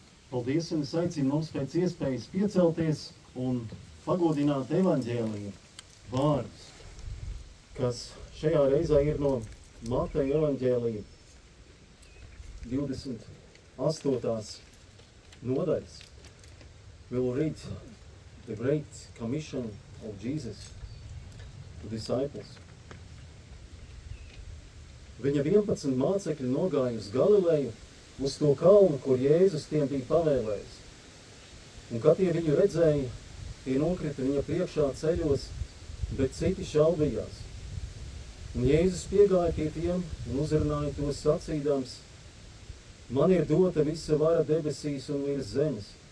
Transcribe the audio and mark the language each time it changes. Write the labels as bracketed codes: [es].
[lv] Paldies, un es aicinu mums pēc iespējas piecelties un pagodināt evaņģēlija vārdus, kas šajā reizē ir no Mateja evaņģēlija 28. nodaļas. [en] We will read the great commission of Jesus to disciples. [lv] Viņa 11 mācekļi nogāja uz Galileju, uz to kalnu, kur Jēzus tiem bija pavēlējis. Un kad tie viņu redzēja, tie nokrita viņa priekšā ceļos, bet citi šaubījās. Un Jēzus piegāja pie tiem un uzrunāja tos sacīdams, man ir dota visa vara debesīs un virs zemes.